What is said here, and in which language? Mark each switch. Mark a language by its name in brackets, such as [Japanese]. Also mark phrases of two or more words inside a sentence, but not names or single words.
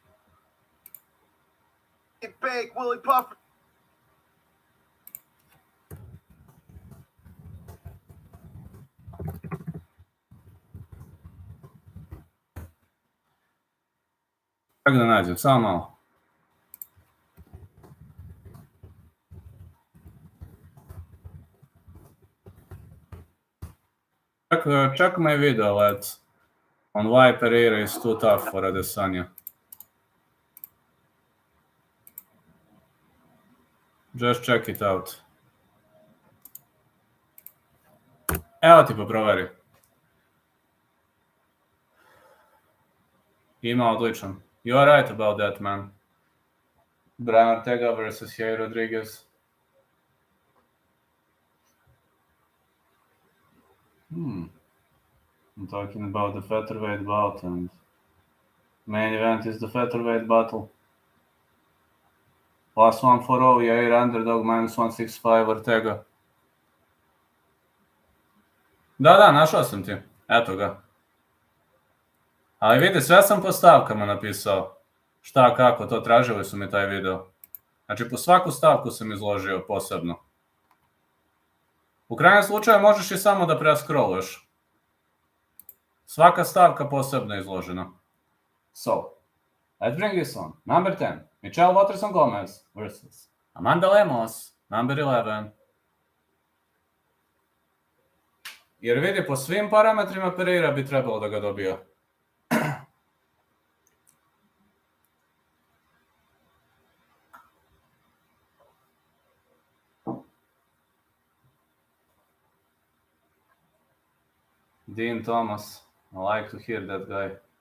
[Serbian] Ček da nađem, samo malo. [English] Check my video, lads, on why Pereira is too tough for Adesanya. Just check it out. [Serbian] Evo ti poproveri. Ima odličan. [English] You are right about that, man. Brian Ortega versus Yair Rodriguez. I'm talking about the featherweight bout, and main event is the featherweight battle. Last one for all, Yair underdog -165 Ortega. [Serbian] Da, našao sam ti. Eto ga. Ali vidi, sve sam po stavkama napisao. Šta, kako, to tražili su mi taj video. Znači, po svaku stavku sam izložio posebno. U krajnjem slučaju možeš i samo da prescrolluješ. Svaka stavka posebno izložena. [English] So, let's bring this on. Number 10, Michelle Waterson Gomez versus Amanda Lemos, number 11. [Serbian] Jer vidi, po svim parametrima Pereira bi trebalo da ga dobija. [English] Dean Thomas, I like to hear that guy.